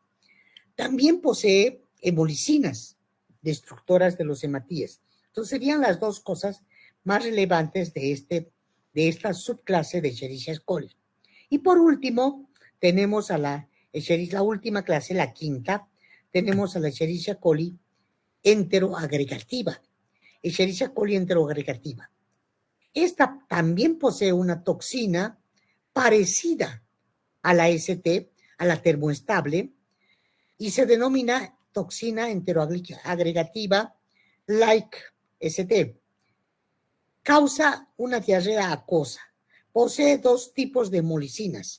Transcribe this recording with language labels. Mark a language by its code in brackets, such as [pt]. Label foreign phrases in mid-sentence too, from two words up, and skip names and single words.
[es] También posee hemolicinas, destructoras de los hematíes. Entonces serían las dos cosas más relevantes de esta subclase de Escherichia coli. Y por último, tenemos a la última clase, la quinta, tenemos a la Escherichia coli enteroagregativa. Escherichia coli enteroagregativa. Esta también posee una toxina parecida a la ST, a la termoestable, y se denomina toxina enteroagregativa like ST. Causa una diarrea acuosa. Posee dos tipos de hemolicinas.